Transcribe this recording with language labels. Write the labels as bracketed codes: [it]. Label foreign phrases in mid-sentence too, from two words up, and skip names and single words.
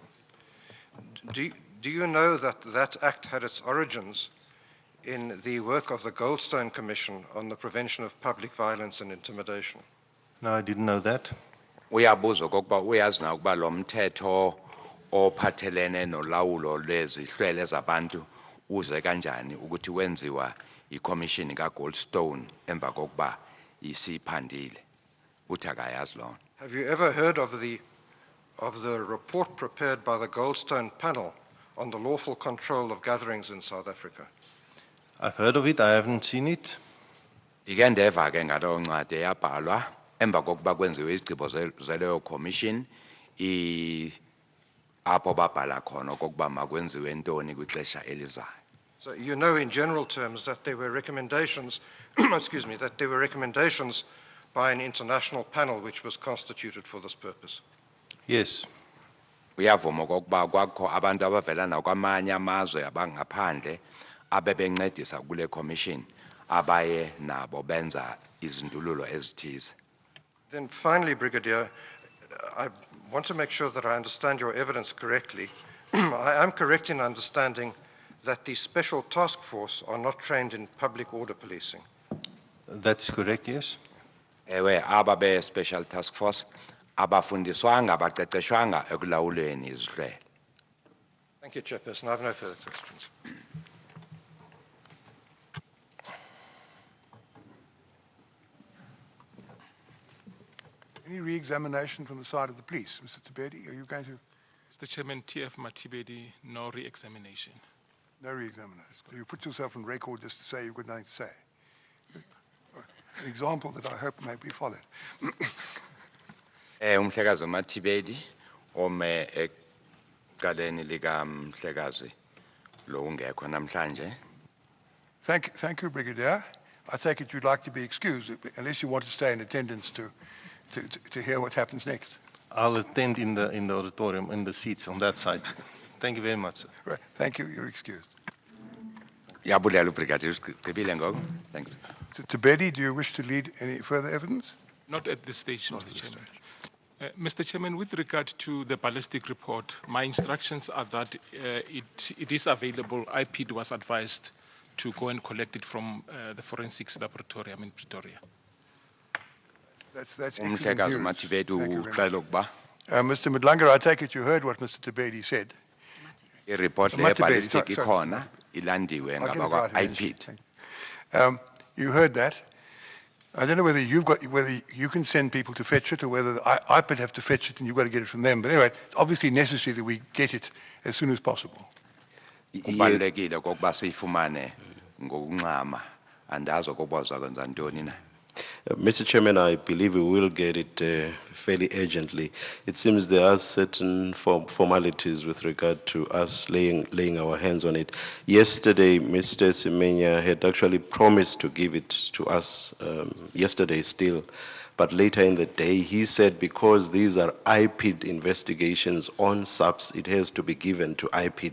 [en] Do you know that that act had its origins in the work of the Goldstone Commission on the Prevention of Public Violence and Intimidation? No, I didn't know that. [xh] Uyabuza okokuba uyazi na ukuba lo mthetho ophathelene nolawulo lwezihlwele zabantu uze kanjani ukuthi wenziwa iCommission kaGoldstone emva kokuba isiphandile. Uthi akayazi lona. [en] Have you ever heard of the report prepared by the Goldstone panel on the lawful control of gatherings in South Africa? I've heard of it, I haven't seen it. [xh] Ndike ndeva ke ngalo ncwadi eyabhalwa emva kokuba kwenziwe izigqibo zeleyo commission apho babhala khona okokuba makwenziwe ntoni kwixesha elizayo. [en] So you know in general terms that there were recommendations, excuse me, that there were recommendations by an international panel which was constituted for this purpose. Yes. [xh] Uyavuma okokuba kwakho abantu abavela nakwamanye amazwe abangaphandle abebencedisa kule commission abaye nabo benza izindululo ezithize. [en] Then finally, Brigadier, I want to make sure that I understand your evidence correctly. I am correct in understanding that the Special Task Force are not trained in public order policing. That is correct, yes. [xh] Ewe aba be- [en] Special Task Force [xh] abafundiswanga baqeqeshwanga ekulawulweni izihlwele. [en] Thank you, Chairperson. I have no further questions. Any re-examination from the side of the police? Mr. Tibedi, are you going to? Mr. Chairman, TF Matibedi, no re-examination. No re-examination. So you put yourself on record just to say you've got nothing to say. An example that I hope may be followed. [xh] Umhlekazi Mathibedi ome egaleni lika mhlekazi lo ungekho namhlanje. [en] Thank you, Brigadier. I take it you'd like to be excused, unless you want to stay in attendance to hear what happens next. I'll attend in the auditorium, in the seats on that side. Thank you very much, sir. Right. Thank you. You're excused. [xh] Yabulela ubrigadier usigqibile ngoku. [en] Thank you. Tibedi, do you wish to lead any further evidence? Not at this stage, Mr. Chairman. Mr. Chairman, with regard to the ballistic report, my instructions are that it is available. IPID was advised to go and collect it from the forensics laboratorium in Pretoria. That's excellent [xh] Umhlekazi [en] news. [xh] Mathibedi [en] Thank you very [xh] uxela ukuba [en] Mr. Madlanga, I take it you heard what Mr. Tebedi said. [xh] ireport le [en] Mathibedi, [xh] ballistic [en] sorry. [xh] ikhona ilandiwe [en] I'll get it [xh] ngabakwa [en] right eventually. [xh] IPID. [en] Thank you. You heard that. I don't know whether you can send people to fetch it or whether IPID have to fetch it and you've got to get it from them. But anyway, it's obviously necessary that we get it as soon as possible. [xh] Kubalulekile kokuba siyifumane ngokunxama andazi ukuba uzakwenza ntoni na. [en] Mr. Chairman, I believe we will get it fairly urgently. It seems there are certain formalities with regard to us laying our hands on it. Yesterday, Mr. Semenya had actually promised to give it to us yesterday still, but later in the day he said because these are IPID investigations on SAPS, it has to be given to IPID.